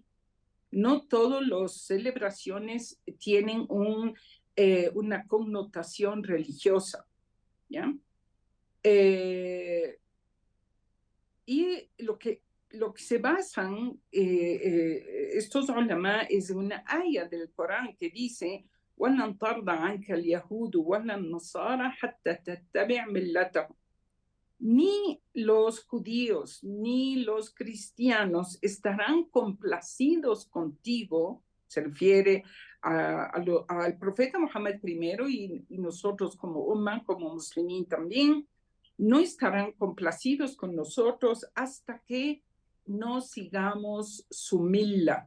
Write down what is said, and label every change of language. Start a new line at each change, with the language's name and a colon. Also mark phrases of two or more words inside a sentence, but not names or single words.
Spanish: No todas las celebraciones tienen una connotación religiosa, ¿ya? Y lo que se basan estos ulama es una aya del Corán que dice
Arabic: وَلَنْ تَرْضَ عَنْكَ الْيَهُودُ وَلَا النَّصَارَى حَتَّى تَتَّبِعَ مِلَّتَهُمْ.
Spanish: Ni los judíos ni los cristianos estarán complacidos contigo, se refiere al profeta Muhammad primero y nosotros como umma, como muslimín también, no estarán complacidos con nosotros hasta que no sigamos su milla.